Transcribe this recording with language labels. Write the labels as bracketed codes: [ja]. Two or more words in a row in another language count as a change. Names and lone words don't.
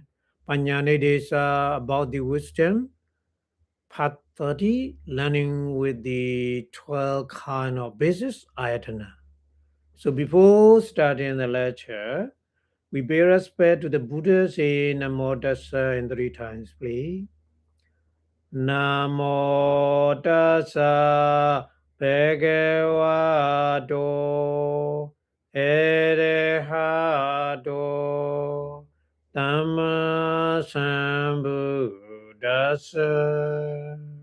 [pi] Panyane Desa [en] about the wisdom. Part 30, learning with the 12 kind of basis ayatana. So before starting the lecture, we pay respect to the Buddha, say [pi] Namo Tassa [en] in 3 times, please. [pi] Namo tassa bhagavato arahato dhamma sambuddhassa.